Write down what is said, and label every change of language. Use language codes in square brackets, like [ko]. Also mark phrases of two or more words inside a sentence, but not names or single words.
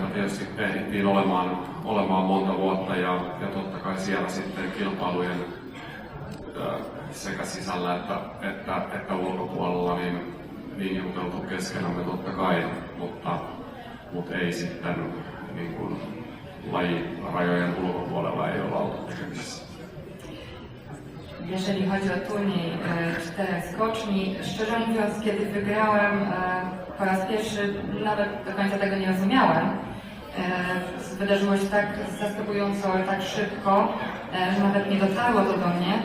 [fi] Tietysti ehdittiin olemaan monta vuotta ja totta kai siellä sitten kilpailujen sekä sisällä että ulkopuolella niin juteltu keskenämme totta kai, mutta ei sitten niin kuin lajirajojen ulkopuolella ei olla oltu tekemisissä. [pl] Jeżeli chodzi o turniej 4 skoczni, szczerze mówiąc, kiedy wygrałem po raz pierwszy, nawet do końca tego nie rozumiałem. Wydarzyło się tak zaskakująco, tak szybko, że nawet nie dotarło to do mnie.